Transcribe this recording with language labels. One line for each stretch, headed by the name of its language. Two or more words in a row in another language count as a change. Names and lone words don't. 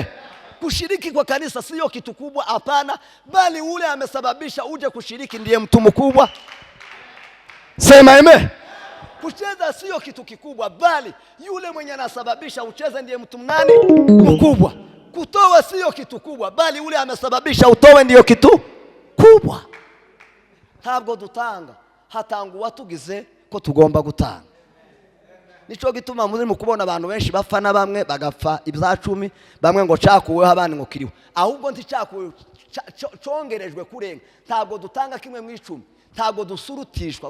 Swahili: Kushiriki kwa kanisa sio kitu kubwa, hapana, bali ule amesababisha uje kushiriki ndiye mtu mkubwa. Sema amen. Kucheza sio kitu kikubwa, bali yule mwenye anasababisha ucheze ndiye mtu nani? Mkubwa. Kutoa sio kitu kubwa, bali ule amesababisha utowe ndiyo kitu kubwa.
Kinyarwanda: Ntabwo dutanga hatangu watugize ko tugomba gutanga. Nico gituma muri mu kubona abantu benshi bapfa na bamwe bagapfa ibya10, bamwe ngo cakuweho abandi ngo kiriho, ahubwo nticakuwe congerejwe kurenga. Ntabwo dutanga kimwe mu 10, ntabwo dusurutishwa.